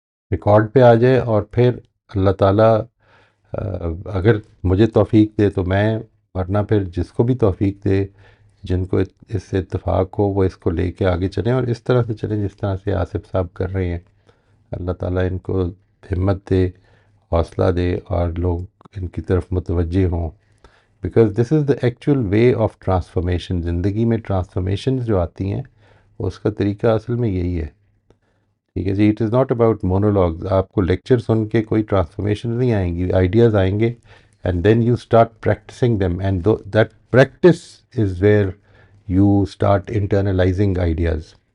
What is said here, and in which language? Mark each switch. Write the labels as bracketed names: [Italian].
[Urdu] Record پہ آ جائے اور پھر اللہ تعالیٰ اگر مجھے توفیق دے تو میں، ورنہ پھر جس کو بھی توفیق دے، جن کو اس سے اتفاق ہو، وہ اس کو لے کے آگے چلیں اور اس طرح سے چلیں جس طرح سے آصف صاحب کر رہے ہیں. اللہ تعالیٰ ان کو ہمت دے، حوصلہ دے، اور لوگ ان کی طرف متوجہ ہوں. [English] Because this is the actual way of transformation. [Urdu] زندگی میں ٹرانسفارمیشنز جو آتی ہیں اس کا طریقہ اصل میں یہی ہے. ٹھیک ہے جی، [English] It is not about monologues. [Urdu] آپ کو لیکچر سن کے کوئی ٹرانسفارمیشن نہیں آئیں گی، آئیڈیاز آئیں گے، [English] And then you start practising them, and that practice is where you start internalising ideas.